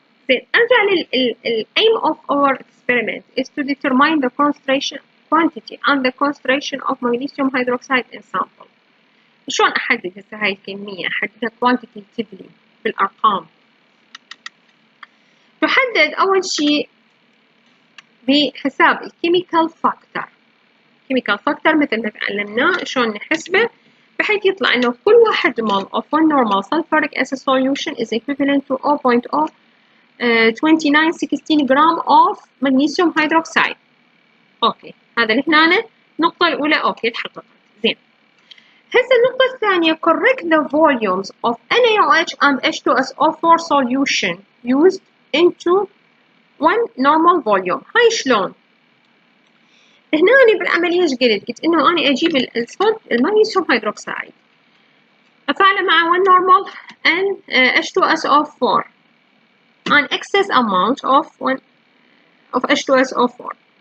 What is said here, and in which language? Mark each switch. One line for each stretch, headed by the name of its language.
English: أرجع aim of our experiment is to determine the concentration, quantity and the concentration of magnesium hydroxide in sample.
Arabic: شلون أحدد هسه هاي الكمية؟ أحددها quantitatively بالأرقام. تحدد أول شيء بحساب الكيميكال فاكتور.
English: chemical factor
Arabic: مثل ما تعلمناه شلون نحسبه، بحيث يطلع إنه
English: كل واحد mole of one normal sulfuric acid solution is equivalent to 0.02916 gram of magnesium hydroxide.
Arabic: أوكي، هذا اللي هنا النقطة الأولى أوكي تحققت. زين، هسه النقطة الثانية
English: correct the volumes of NaOH and H2SO4 solution used into one normal volume.
Arabic: هاي شلون؟ هنا أنا بالعملية إيش قلت إنه أنا أجيب المغنيسيوم هيدروكسيد أفعله مع 1 normal and H2SO4
English: an excess amount of H2SO4.